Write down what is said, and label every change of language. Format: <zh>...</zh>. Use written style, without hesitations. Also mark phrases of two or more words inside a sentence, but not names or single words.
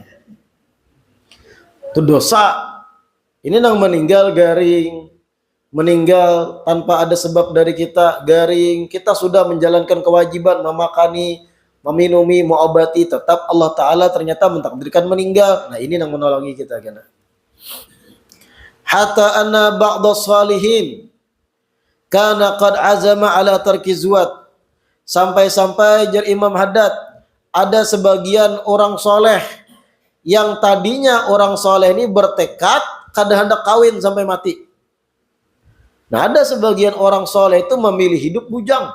<id>Itu dosa.</id> <bjn>Ini nang meninggal garing, meninggal tanpa ada sebab dari kita garing, kita sudah menjalankan kewajiban memakani, meminumi, mengobati, tetap Allah Ta'ala ternyata mentakdirkan meninggal. Nah ini yang menolongi kita kena.</bjn> <ar>Hatta anna ba'da salihin kana qad azama ala tarki zuwat.</ar> <bjn>Sampai-sampai jar Imam Haddad, ada sebagian orang soleh yang tadinya orang soleh ini bertekad kada hendak kawin sampai mati.</bjn> <id>Nah ada sebagian orang soleh itu memilih hidup bujang.</id>